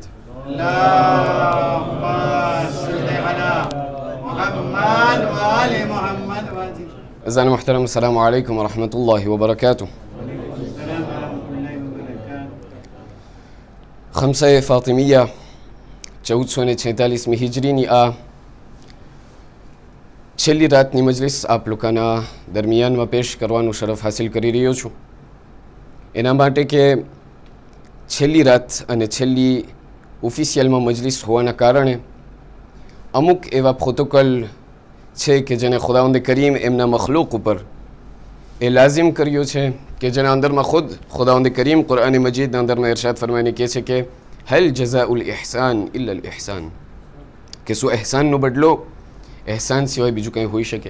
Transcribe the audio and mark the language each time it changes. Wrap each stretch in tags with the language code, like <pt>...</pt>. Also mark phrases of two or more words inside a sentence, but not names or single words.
<ar>اللهم صل على محمد وآل محمد. أعزائي المحترم، السلام عليكم ورحمة الله وبركاته. خمسة فاطمية</ar> <gu>1446 हिजरीની આ છેલ્લી રાતની મજલિસ આપ લોકોના દરમિયાનમાં પેશ કરવાનું શરફ હાસિલ કરી રહ્યો છું. એના માટે કે છેલ્લી રાત અને છેલ્લી ઓફિશિયલમાં મજલિસ હોવાના કારણે અમુક એવા પ્રોટોકોલ છે કે જેને ખુદાવંદ કરીમ એમના મખલૂક ઉપર એ લાઝિમ કર્યો છે કે જેના અંદરમાં ખુદ ખુદાવંદ કરીમ કુરાન મજીદના અંદરમાં ઇરશાદ ફરમાઈને કહે છે કે</gu> <ar>هل جزاء الإحسان إلا الإحسان,</ar> <gu>કે શું એહસાનનો બદલો એહસાન સિવાય બીજું કંઈ હોઈ શકે.</gu>